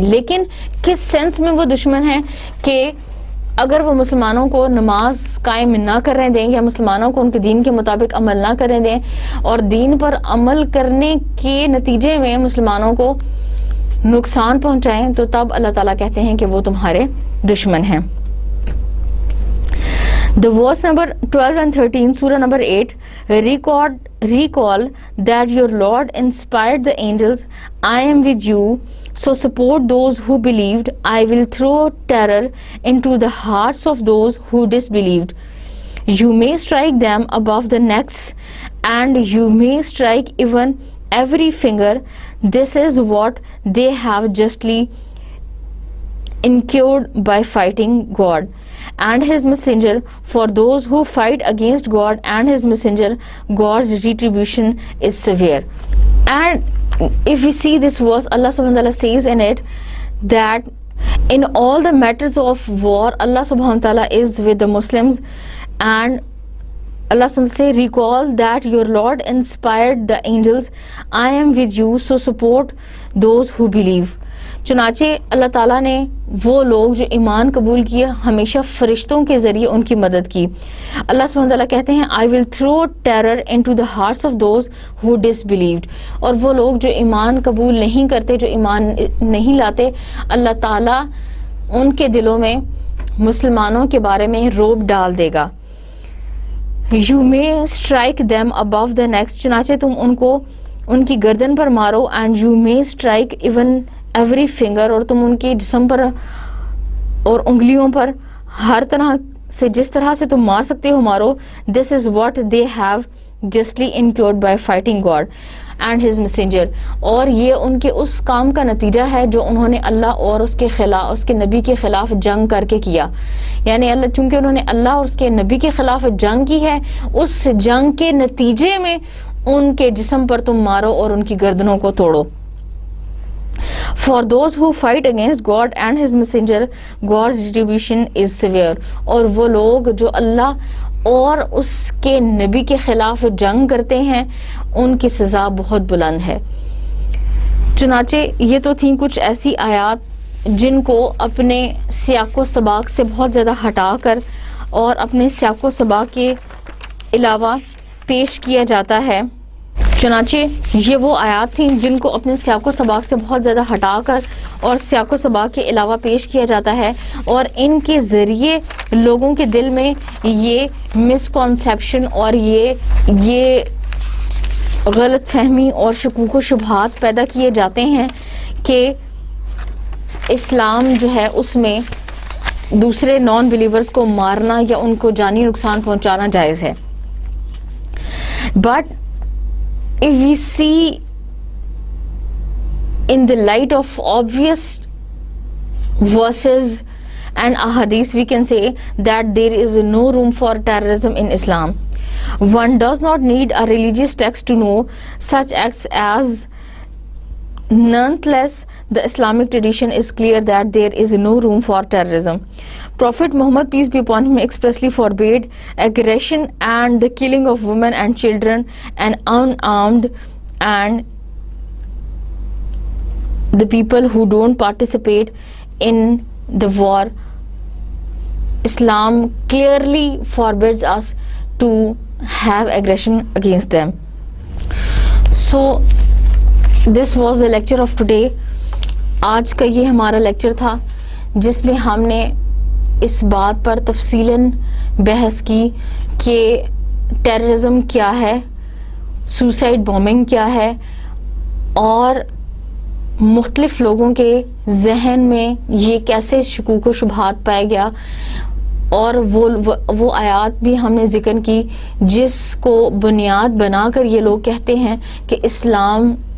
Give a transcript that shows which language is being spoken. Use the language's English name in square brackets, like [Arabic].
[Urdu] لیکن کس سینس میں وہ دشمن ہیں کہ اگر وہ مسلمانوں کو نماز قائم نہ کرنے دیں یا مسلمانوں کو ان کے دین کے مطابق عمل نہ کرنے دیں اور دین پر عمل کرنے کے نتیجے میں مسلمانوں کو نقصان پہنچائیں, تو تب اللہ تعالیٰ کہتے ہیں کہ وہ تمہارے دشمن ہیں. [English] The verse number 12 and 13, Surah number 8, recall that your Lord inspired the angels, I am with you, so support those who believed. I will throw terror into the hearts of those who disbelieved. You may strike them above the necks and you may strike even every finger. This is what they have justly incurred by fighting God and His messenger. For those who fight against God and His messenger, God's retribution is severe. And if we see this verse, Allah subhanahu wa ta'ala says in it that In all the matters of war, Allah subhanahu wa ta'ala is with the Muslims, and Allah subhanahu wa ta'ala say, recall that your Lord inspired the angels, I am with you, so support those who believe. [Urdu] چنانچہ اللہ تعالیٰ نے وہ لوگ جو ایمان قبول کیے ہمیشہ فرشتوں کے ذریعے ان کی مدد کی. اللہ سبحانہ تعالیٰ کہتے ہیں [English] I will throw terror into the hearts of those who disbelieved. [Urdu] اور وہ لوگ جو ایمان قبول نہیں کرتے, جو ایمان نہیں لاتے, اللہ تعالیٰ ان کے دلوں میں مسلمانوں کے بارے میں رعب ڈال دے گا. [English] You may strike them above the necks. [Urdu] چنانچہ تم ان کو ان کی گردن پر مارو. [English] And you may strike even every finger. [Urdu] اور تم ان کے جسم پر اور انگلیوں پر ہر طرح سے جس طرح سے تم مار سکتے ہو مارو. [English] This is what they have justly incurred by fighting God and his messenger. [Urdu] اور یہ ان کے اس کام کا نتیجہ ہے جو انہوں نے اللہ اور اس کے خلاف, اس کے نبی کے خلاف جنگ کر کے کیا. یعنی اللہ, چونکہ انہوں نے اللہ اور اس کے نبی کے خلاف جنگ کی ہے, اس جنگ کے نتیجے میں ان کے جسم پر تم مارو اور ان کی گردنوں کو توڑو. [English] For those who fight against God and his messenger, God's retribution is severe. [Urdu] اور وہ لوگ جو اللہ اور اس کے نبی کے خلاف جنگ کرتے ہیں ان کی سزا بہت بلند ہے. چنانچہ یہ تو تھیں کچھ ایسی آیات جن کو اپنے سیاق و سباق سے بہت زیادہ ہٹا کر اور اپنے سیاق و سباق کے علاوہ پیش کیا جاتا ہے. چنانچہ یہ وہ آیات تھیں جن کو اپنے سیاق و سباق سے بہت زیادہ ہٹا کر اور سیاق و سباق کے علاوہ پیش کیا جاتا ہے, اور ان کے ذریعے لوگوں کے دل میں یہ مسکنسیپشن اور یہ غلط فہمی اور شکوک و شبہات پیدا کیے جاتے ہیں کہ اسلام جو ہے اس میں دوسرے نان بلیورز کو مارنا یا ان کو جانی نقصان پہنچانا جائز ہے. [English] But if we see in the light of obvious verses and ahadith, we can say that there is no room for terrorism in Islam. One does not need a religious text to know such acts as. Nonetheless, the Islamic tradition is clear that there is no room for terrorism. Prophet Muhammad, peace be upon him, expressly forbade aggression and the killing of women and children and unarmed and the people who don't participate in the war. Islam clearly forbids us to have aggression against them. So this was the lecture of today. [Urdu] آج کا یہ ہمارا lecture تھا جس میں ہم نے اس بات پر تفصیلاً بحث کی کہ ٹیررزم کیا ہے, سوسائڈ بومنگ کیا ہے, اور مختلف لوگوں کے ذہن میں یہ کیسے شکوک و شبہات پایا گیا, اور وہ آیات بھی ہم نے ذکر کی جس کو بنیاد بنا کر یہ لوگ کہتے ہیں کہ اسلام